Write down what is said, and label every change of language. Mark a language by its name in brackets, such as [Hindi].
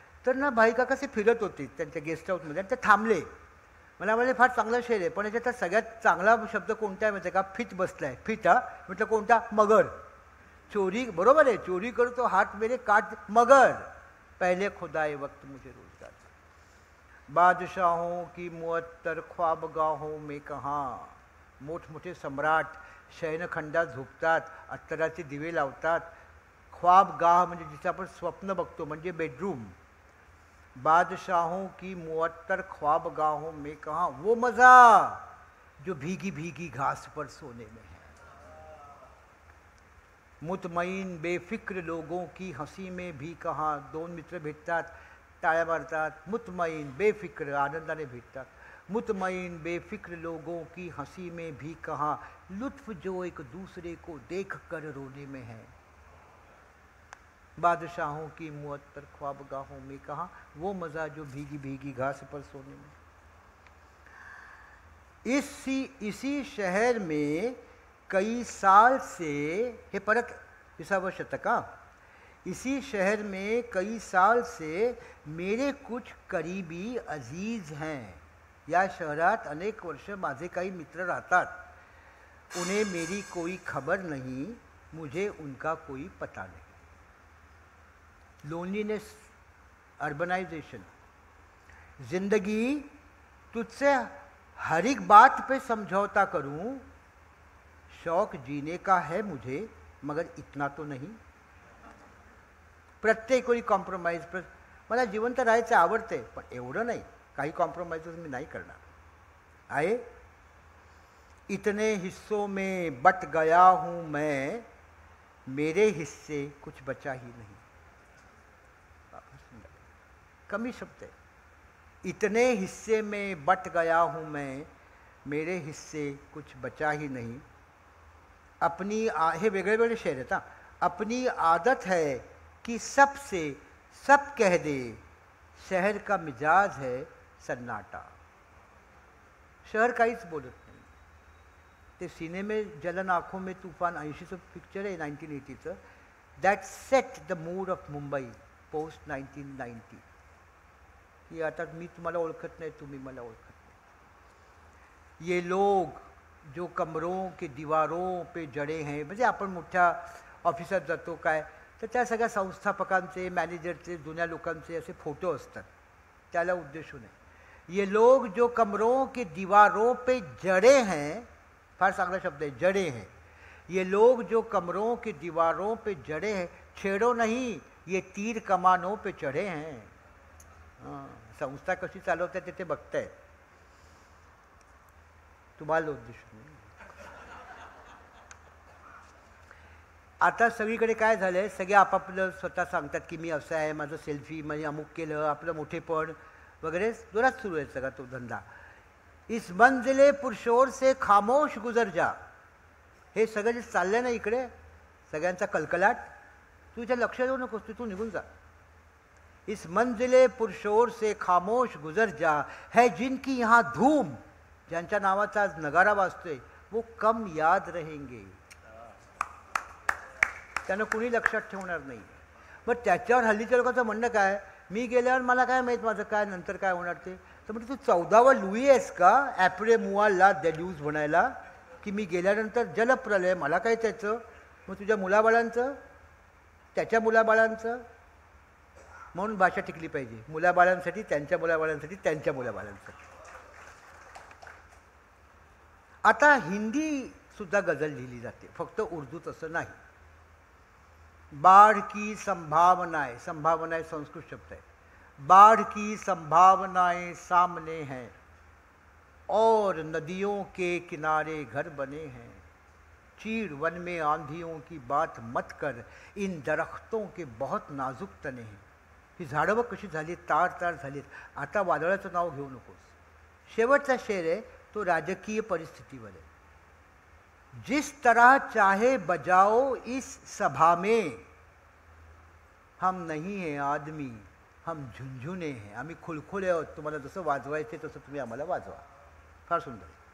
[Marathi] तर ना भाई काका असे फिरत होते त्यांच्या गेस्ट हाऊसमध्ये आणि ते थांबले. मला म्हणाले फार चांगला शेर आहे पण याच्यात सगळ्यात चांगला शब्द कोणता आहे माहिती आहे का. फिट बसलाय. फिट. हा म्हटलं कोणता. मगर. चोरी बरोबर आहे. [Hindi] चोरी करू तो हाथ मेरे काट मगर पहले खुदाए वक्त मुझे रोजगार. बादशाहों की मुअत्तर ख्वाबगाहों में कहाँ. [Marathi] मोठमोठे सम्राट शयनखंडात झोपतात. अत्तराचे दिवे लावतात. ख्वाबगाह म्हणजे जिथे आपण स्वप्न बघतो म्हणजे बेडरूम. [Hindi] बादशाहों की मुअत्तर ख्वाबगाहों में कहाँ वो मज़ा जो भीगी भीगी घास पर सोने में है. मुतमईन बेफिक्र लोगों की हंसी में भी कहाँ. [Marathi] दोन मित्र भेटतात टाळ्या मारतात. मुतमईन बेफिक्र आनंदाने भेटतात. [Hindi] मुतमईन बेफिक्र लोगों की हंसी में भी कहाँ लुत्फ जो एक दूसरे को देख कर रोने में है. बादशाहों की मुअत्तर ख्वाबगाहों में कहाँ वो मज़ा जो भीगी भीगी घास पर सोने में. इसी शहर में कई साल से [Marathi] हे परत 20वे शतक. [Hindi] इसी शहर में कई साल से मेरे कुछ करीबी अजीज हैं. [Marathi] या शहरात अनेक वर्ष माझे काही मित्र राहतात. [Hindi] उन्हें मेरी कोई खबर नहीं, मुझे उनका कोई पता नहीं. Loneliness, urbanisation. जिंदगी तुझसे हर एक बात पे समझौता करूं, शौक जीने का है मुझे, मगर इतना तो नहीं. [Marathi] प्रत्येक वेळी कॉम्प्रोमाइज. मला जिवंत राहायचं आवडते, पण एवढं नाही. काही कॉम्प्रोमाइजेस मी नाही करणार आहे. [Hindi] इतने हिस्सों में बट गया हूं मैं, मेरे हिस्से कुछ बचा ही नहीं. कमी शब्द है. इतने हिस्से में बट गया हूं मैं, मेरे हिस्से कुछ बचा ही नहीं. [Marathi] अपनी हे वेगळे वेगळे शेर आहेत हा. [Hindi] अपनी आदत है कि सबसे सब कह दे, शहर का मिजाज है सन्नाटा. [Marathi] शहर काहीच बोलत नाही. ते [Hindi] सीने में जलन आँखों में तूफान [Marathi] 80चं पिक्चर आहे 1980चं. [English] That set the mood of Mumbai post 1990. [Marathi] की आता मी तुम्हाला ओळखत नाही, तुम्ही मला ओळखत नाही. [Hindi] ये लोग जो कमरों के दीवारों पे जड़े हैं. [Marathi] म्हणजे आपण मोठ्या ऑफिसात जातो काय, तर त्या सगळ्या संस्थापकांचे, मॅनेजरचे, जुन्या लोकांचे असे फोटो असतात. त्याला उद्देशून आहे. [Hindi] ये लोग जो कमरों के दीवारों पे जड़े हैं, [Marathi] फार चांगला शब्द आहे, [Hindi] जड़े हैं. ये लोग जो कमरों के दीवारों पे जड़े हैं, छेड़ो नहीं, ये तीर कमानों पे चढ़े हैं. [Marathi] संस्था कशी चालवतात ते बघतायत. तुम्हाला उद्देशून. आता सगळीकडे काय झालं आहे, सगळे आपापलं स्वतः सांगतात की मी असं आहे, माझं सेल्फी, म्हणजे अमुक केलं, आपलं मोठेपण वगैरे जोरात सुरू आहे सगळा तो धंदा. [Hindi] इस मंजिले पुरशोर से खामोश गुजर जा. [Marathi] हे सगळं जे चाललंय ना इकडे, सगळ्यांचा कलकलाट, तू इथे लक्ष देऊ नकोस, तू निघून जा. [Hindi] इस मंजिले पुरशोर से खामोश गुजर जा, है जिनकी यहाँ धूम, [Marathi] ज्यांच्या नावाचा आज नगारा वाजतोय, [Hindi] वो कम याद रहेंगे. [Marathi] त्यांना कुणी लक्षात ठेवणार नाही. मग त्याच्यावर हल्लीच्या लोकांचं म्हणणं काय, मी गेल्यावर मला काय माहीत माझं काय नंतर काय होणार ते. तर म्हणजे तू 14वा लुई आहेस का [French] ॲप्रे मुआ ला देल्यूज [Marathi] म्हणायला, की मी गेल्यानंतर जलप्रलय, मला काय त्याचं. मग तुझ्या मुलाबाळांचं, त्याच्या मुलाबाळांचं. म्हणून भाषा टिकली पाहिजे. मुलाबाळांसाठी, त्यांच्या मुलाबाळांसाठी, त्यांच्या मुलाबाळांसाठी. आता हिंदी सुद्धा गझल लिहिली जाते, फक्त उर्दूत असं नाही. [Hindi] बाढ़ की संभावनाएं, संभावनाएं संस्कृत शब्द है. बाढ़ की संभावनाएं सामने हैं और नदियों के किनारे घर बने हैं. चीड़ वन में आंधियों की बात मत कर, इन दरख्तों के बहुत नाजुक तने हैं. [Marathi] ही झाडं बघ कशी झाली, तार तार झालीत. आता वादळाचं नाव घेऊ नकोस. शेवटचा शेर आहे तो राजकीय परिस्थितीवर आहे. [Hindi] जिस तरह चाहे बजाओ इस सभा में, हम नहीं हैं आदमी, हम झुंझुने हैं. [Marathi] आम्ही खुलखुले आहोत, तुम्हाला जसं वाजवायचे तसं तुम्ही आम्हाला वाजवा. फार सुंदर.